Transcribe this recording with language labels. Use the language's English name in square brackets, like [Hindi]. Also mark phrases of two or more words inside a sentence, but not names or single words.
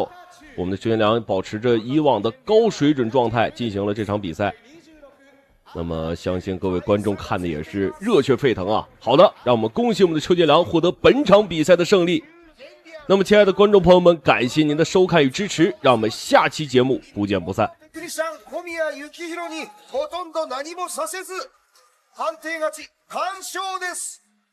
[Chinese] 我们的邱建良保持着以往的高水准状态进行了这场比赛，那么相信各位观众看的也是热血沸腾啊！好的，让我们恭喜我们的邱建良获得本场比赛的胜利。那么亲爱的观众朋友们，感谢您的收看与支持，让我们下期节目不见不散。 [Japanese] 小宮幸宏にほとんど何もさせず判定勝ち完勝です。